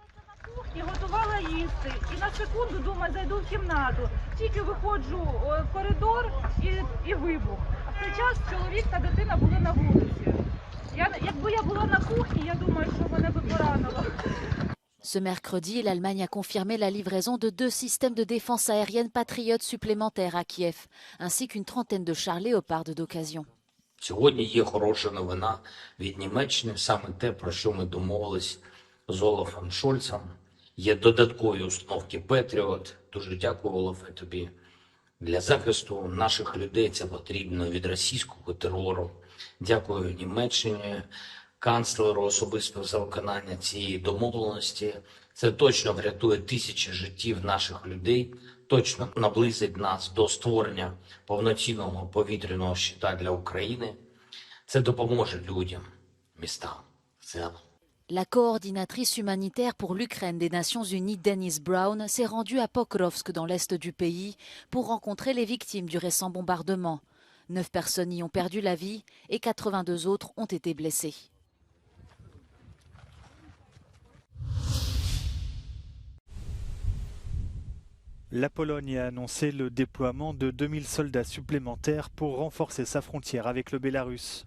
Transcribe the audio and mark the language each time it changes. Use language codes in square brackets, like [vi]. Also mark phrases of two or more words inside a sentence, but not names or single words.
[fr] Ce mercredi, l'Allemagne a confirmé la livraison de 2 systèmes de défense aérienne patriotes supplémentaires à Kiev, ainsi qu'une trentaine de chars Léopard d'occasion. [uk] Сьогодні є хороша новина від Німеччини, саме те, про що ми домовились з Олафом Шольцем. Є додаткові установки Петріот. Дуже дякую, Олафе, тобі. Для захисту наших людей це потрібно від російського терору. Дякую Німеччині, канцлеру особисто за виконання цієї домовленості. Це точно врятує тисячі життів наших людей, точно наблизить нас до створення повноцінного повітряного щита для України. Це допоможе людям, містам в цілому. [fr] La coordinatrice humanitaire pour l'Ukraine des Nations Unies, Dennis Brown, s'est rendue à Pokrovsk dans l'est du pays pour rencontrer les victimes du récent bombardement. 9 personnes y ont perdu la vie et 82 autres ont été blessées. La Pologne a annoncé le déploiement de 2000 soldats supplémentaires pour renforcer sa frontière avec le Bélarus.